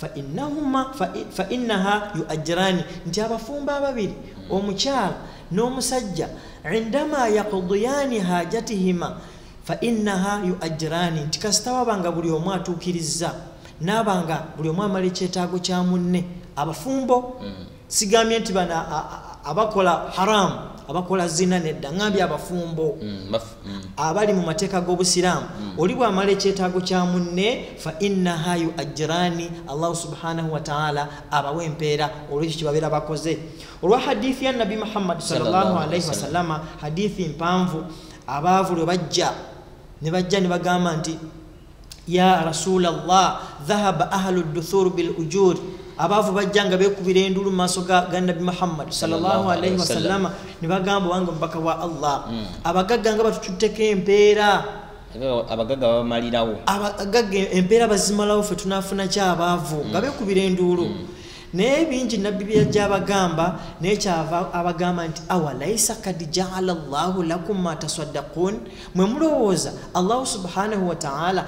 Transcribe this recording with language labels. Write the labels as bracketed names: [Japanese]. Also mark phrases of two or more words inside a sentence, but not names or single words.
[Arabic] fa innaha yuajrani [Ganda] nti abafumba ababiri omukyala n'omusajja [Arabic] indama yaqdiyani hajatihima fa innaha yuajrani [Ganda] nti kasita wabanga buli omu atuukiriza n'abanga buli omu amala ekyetaago kya munne abafumbo sigambye nti bana abakola haramu abakola zina nedda ngambye abafumbo abali mu mateeka g'obusiraamu oli bw'amala ekyetaago kya munne [Arabic] fa innaha yuajirani allahu subhanahu wa ta'ala [Ganda] abawa empeera olwekyo kyebabeera bakoze olwa hadithi ya nabi muhammad [Arabic] sallallahu alaihi wasallama [Ganda] hadithi mpanvu abaavu lwe bajja ne bagamba nti [Arabic] ya rasulallah dhahaba ahlu duthur bil ujur [Ganda] abaavu bajjanga beekubira endulu mu maaso ga nabi muhammad [Arabic] sallallahu alaihi wasallama [Ganda] ne bagamba wange mubaka wa allah abagagga nga batututteko empeera abagagga bamalirawo abagagga empeera bazimalawo ffe tunaafuna kyabaavu nga beekubira enduulu naye bingi nabbi byajja abagamba naye kyava abagamba nti [Arabic] awalaisa kad jaala llahu lakum ma tasaddaqun [Ganda] mwe mulowooza [Arabic] allahu subhanahu wa ta'ala